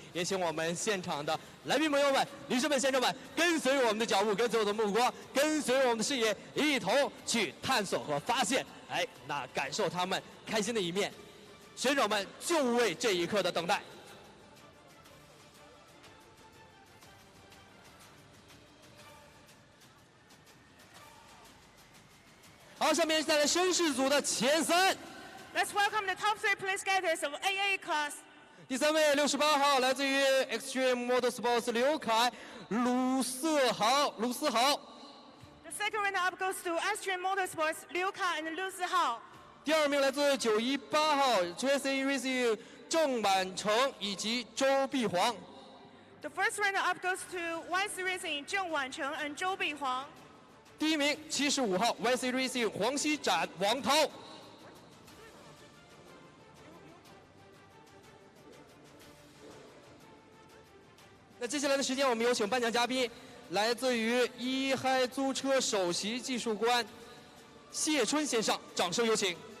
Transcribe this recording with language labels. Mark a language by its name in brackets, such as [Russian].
[Chinese] 也请我们现场的来宾朋友们、女士们、先生们，跟随我们的脚步，跟随我的目光，跟随我们的视野，一同去探索和发现，那感受他们开心的一面。选手们就为这一刻的等待。好，下面带来绅士组的前3。 [English] Let's welcome the top 3 place getters of AA class. [Chinese] 第3位68号，来自于 Extreme Motorsports 刘凯、鲁思豪。 [English] The second runner-up goes to Extreme Motorsports Liu Kai and Lu Zihao. [Chinese] 第2名来自918号 GT3 Racing 郑满成以及周碧煌。 [English] The first runner-up goes to YC Racing Zheng Wancheng and Zhou Bihuang. [Chinese] 第1名75号 YC Racing 黄熙展王涛。那接下来的时间，我们有请颁奖嘉宾，来自于一嗨租车首席技术官谢春先生，掌声有请。